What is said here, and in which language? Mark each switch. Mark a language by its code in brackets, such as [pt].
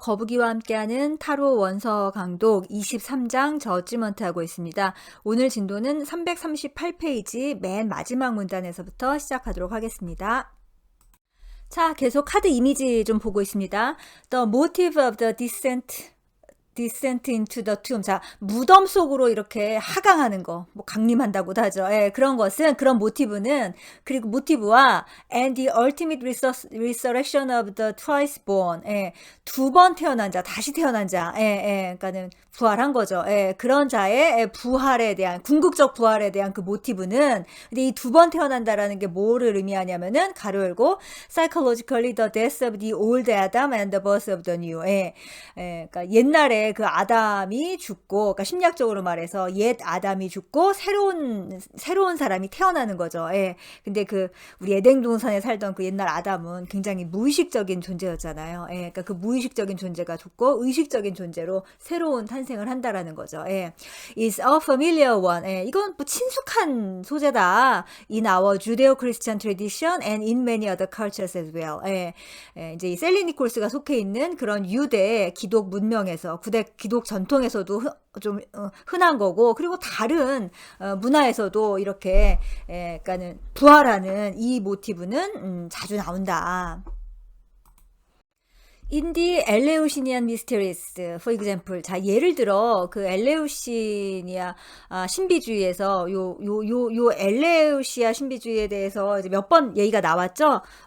[ko] 거북이와 함께하는 타로 원서 강독 23장 저지먼트 하고 있습니다. 오늘 진도는 338페이지 맨 마지막 문단에서부터 시작하도록 하겠습니다. 자, 계속 카드 이미지 좀 보고 있습니다. [en] The motive of the descent into the tomb. [ko] 자, 무덤 속으로 이렇게 하강하는 거, 뭐 강림한다고도 하죠. 예, 그런 것은, 그런 모티브는, 그리고 모티브와 [en] and the ultimate resurrection of the twice born. [ko] 예, 두 번 태어난 자, 다시 태어난 자. 예, 예, 그러니까는 부활한 거죠. 예, 그런 자의 부활에 대한, 궁극적 부활에 대한 그 모티브는, 근데 이 두 번 태어난다라는 게 뭐를 의미하냐면은, 가로 열고, [en] psychologically the death of the old Adam and the birth of the new. [ko] 예, 예, 그러니까 옛날에 그 아담이 죽고, 그러니까 심리학적으로 말해서 옛 아담이 죽고 새로운 사람이 태어나는 거죠. 예. 근데 그 우리 에덴 동산에 살던 그 옛날 아담은 굉장히 무의식적인 존재였잖아요. 예. 그러니까 그 무의식적인 존재가 죽고 의식적인 존재로 새로운 탄생을 한다라는 거죠. 예. [en] Is a familiar one. [ko] 예. 이건 뭐 친숙한 소재다. [en] In our Judeo-Christian tradition and in many other cultures as well. [ko] 예. 예. 이제 이 셀리 니콜스가 속해 있는 그런 유대 기독 문명에서 구대 기독 전통에서도 좀 흔한 거고, 그리고 다른 문화에서도 이렇게 그러니까는 부활하는 이 모티브는 자주 나온다. [en] In the Eleusinian Mysteries, for example. [ko] 자, 예를 들어, 그 엘레우시니아 신비주의에서 요 엘레우시아 신비주의에 대해서 이제 몇 번 얘기가 나왔죠?